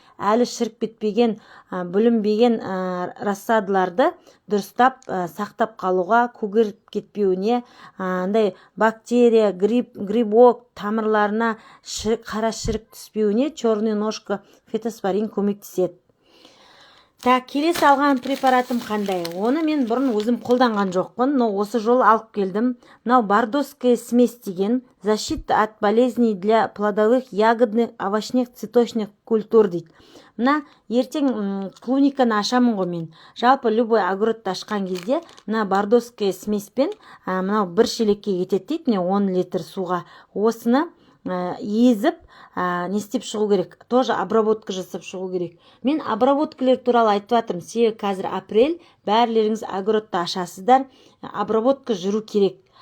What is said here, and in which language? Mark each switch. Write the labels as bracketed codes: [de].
[kk] Әлі шіріп кетпеген, бүлінбеген рассадаларды дұрыстап сақтап қалуға, көгеріп кетпеуіне, бактерия, грибок тамырларына қара шірік түспеуіне черная ножка фитоспорин көмектеседі. Келесі алған препаратым қандай? Оны мен бұрын өзім қолданған жоқпын, [ru] но [kk] осы жолы алып келдім. Мынау [ru] бордоская смесь [kk] деген [ru] защита от болезней для плодовых, ягодных, овощных, цветочных культур [kk] дейді. Мына ертең клубниканы ашамын ғой мен. Жалпы любой огородты ашқан кезде мына бордоская смеспен мынау бір шелекке кетеді дейді, міне 10 литр суға. Осыны езіп не істеп шығу керек, [ru] тоже [kk] обработка жасап шығу керек. Мен обработкалер туралы айтып жатырмын. Себебі қазір апрель, бәрлеріңіз огородты ашасыздар, обработка жүру керек.